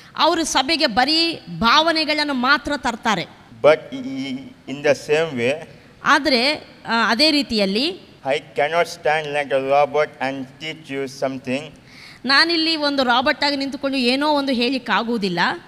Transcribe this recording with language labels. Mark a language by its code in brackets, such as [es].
[kn] ಅವರು ಸಭೆಗೆ ಬರೀ ಭಾವನೆಗಳನ್ನು ಮಾತ್ರ ತರ್ತಾರೆ. [en] But in the same way, [kn] ಆದರೆ ಅದೇ ರೀತಿಯಲ್ಲಿ [en] I cannot stand like a robot and teach you something. [kn] ನಾನಿಲ್ಲಿ ಒಂದು ರಾಬರ್ಟ್ ಆಗಿ ನಿಂತುಕೊಂಡು ಏನೋ ಒಂದು ಹೇಳಿಕ್ಕಾಗುವುದಿಲ್ಲ.